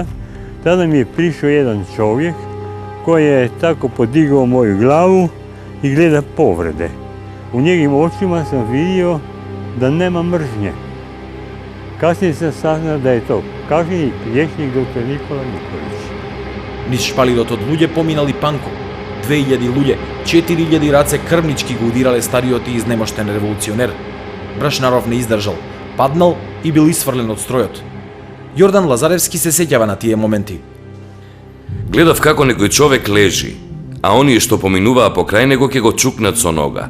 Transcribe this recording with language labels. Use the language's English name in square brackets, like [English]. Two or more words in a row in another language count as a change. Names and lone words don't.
[Croatian] Tada mi je prišao jedan čovjek koji je tako podigao moju glavu i gleda povrede. U njegovim očima sam vidio da nema mržnje. Kasnije sam saznao da je to kažnjenik, liječnik dr. Nikola Nikolić. [Macedonian] Низ шпалилот од луѓе поминали Панко. 2000 луѓе, 4000 раце крвнички го удирале стариот и изнемоштен револуционер. Брашнаров не издржал, паднал и бил исфрлен од стројот. Јордан Лазаревски се сеќава на тие моменти. Гледав како некој човек лежи, а оние што поминуваа покрај него ќе го чукнат со нога.